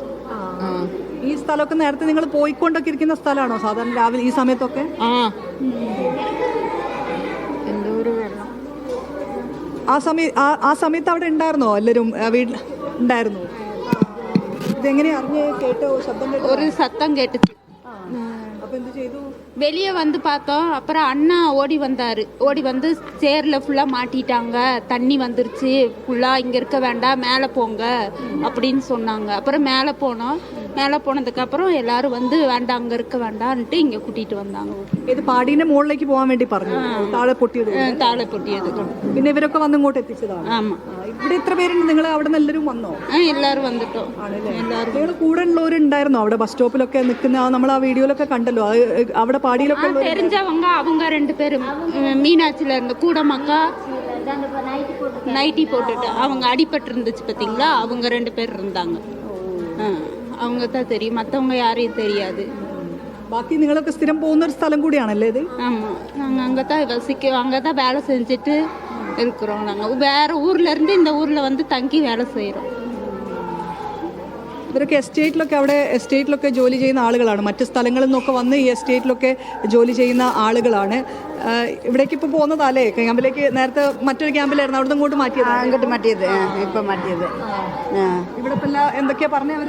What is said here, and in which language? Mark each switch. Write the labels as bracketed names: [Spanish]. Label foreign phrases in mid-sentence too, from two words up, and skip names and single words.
[Malayalam] ഈ സ്ഥലമൊക്കെ നേരത്തെ നിങ്ങൾ പോയിക്കൊണ്ടൊക്കെ ഇരിക്കുന്ന സ്ഥലമാണോ സാധാരണ രാവിലെ ഈ സമയത്തൊക്കെ? എന്തോ ഒരു വെള്ളം. ആ സമയത്ത് അവിടെ ഉണ്ടായിരുന്നോ? എല്ലാവരും വീട്ടിൽ ഉണ്ടായിരുന്നു? ഇതെങ്ങനെ അറിഞ്ഞ് കേട്ടോ? ശബ്ദം കേട്ടോ? [Tamil] ஒரு சத்தம் கேட்டுச்சு. வெளியே வந்து பார்த்தோம். அப்புறம் அண்ணா ஓடி வந்து சேர்ல ஃபுல்லா மாட்டிட்டாங்க, தண்ணி வந்துருச்சு, ஃபுல்லா இங்க இருக்க வேண்டாம், மேலே போங்க அப்படின்னு சொன்னாங்க. அப்புறம் மேலே போனதுக்கு அப்புறம் எல்லாரும் வந்து வேண்டாம், அங்க இருக்க வேண்டாம்ட்டு இங்க கூட்டிட்டு வந்தாங்க. [Malayalam] ഇത് പാടീന്റെ മുകളിലേക്ക് പോകാൻ വേണ്ടി പറഞ്ഞു. താഴെ പൊട്ടിയത്. പിന്നെ ഇവരൊക്കെ വന്ന് ഇങ്ങോട്ട് എത്തിച്ചതാണ്. ആമാ. ഇവിടെ എത്ര പേരുണ്ട്? നിങ്ങൾ അവിടെ നിന്ന് എല്ലാവരും വന്നോ? എല്ലാവരും വന്നിട്ടോ. നിങ്ങൾ കൂടെ ഉള്ളവരുണ്ടായിരുന്നോ അവിടെ ബസ് സ്റ്റോപ്പിലൊക്കെ നിൽക്കുന്ന? നമ്മൾ ആ വീഡിയോയിലൊക്കെ കണ്ടല്ലോ. അവിടെ പാടിയിലൊക്കെ [Tamil] தெரிஞ்சவங்க அவங்க 2 பேரும் மீனாட்சியில இருந்து கூட மக்கா நைட்டி போட்டுட்டு அவங்க அடிபட்டு இருந்துச்சு பார்த்தீங்களா, அவங்க 2 பேர் இருந்தாங்க. அவங்க தான் தெரியும், மற்றவங்க யாரையும் தெரியாது. [Malayalam] ബാക്കി നിങ്ങളൊക്കെ സ്ഥിരം പോകുന്ന ഒരു സ്ഥലം കൂടിയാണല്ലേ ഇത്? [Tamil] ஆமாம், நாங்கள் அங்கே தான் வசிக்கிறோம், அங்கே தான் வேலை செஞ்சுட்டு இருக்கிறோம். நாங்கள் வேறு ஊரில் இருந்து இந்த ஊரில் வந்து தங்கி வேலை செய்கிறோம். [Malayalam] ഇവരൊക്കെ എസ്റ്റേറ്റിലൊക്കെ ജോലി ചെയ്യുന്ന ആളുകളാണ്. മറ്റ് സ്ഥലങ്ങളിൽ നിന്നൊക്കെ വന്ന് ഈ എസ്റ്റേറ്റിലൊക്കെ ജോലി ചെയ്യുന്ന ആളുകളാണ്. ഇവിടേക്ക് ഇപ്പോൾ പോകുന്നതല്ലേ? ക്യാമ്പിലേക്ക് നേരത്തെ മറ്റൊരു ക്യാമ്പിലായിരുന്നു, അവിടെ നിന്ന് ഇങ്ങോട്ട് മാറ്റിയത്. ഇപ്പം മാറ്റിയത്. ഇവിടെ ഇപ്പം എന്തൊക്കെയാ പറഞ്ഞവര്?